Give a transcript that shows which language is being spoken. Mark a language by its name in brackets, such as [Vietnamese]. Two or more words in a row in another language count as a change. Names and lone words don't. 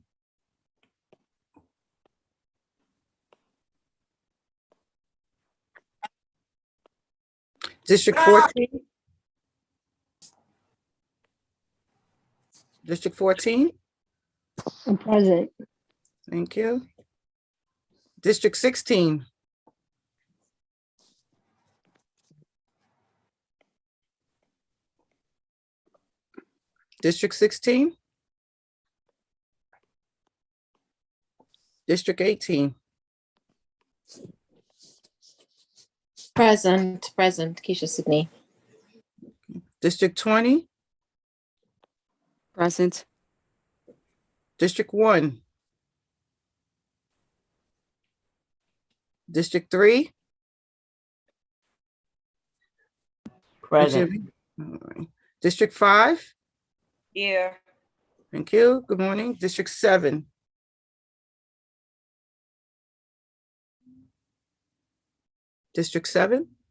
[English] District 14? District 14? Present. Thank you. District 16? District 16? District 18? Present, Keisha Sidney. District 20? Present. District 1? District 3? present. All right. District 5? Yeah, Thank you. Good morning. District 7? District 7?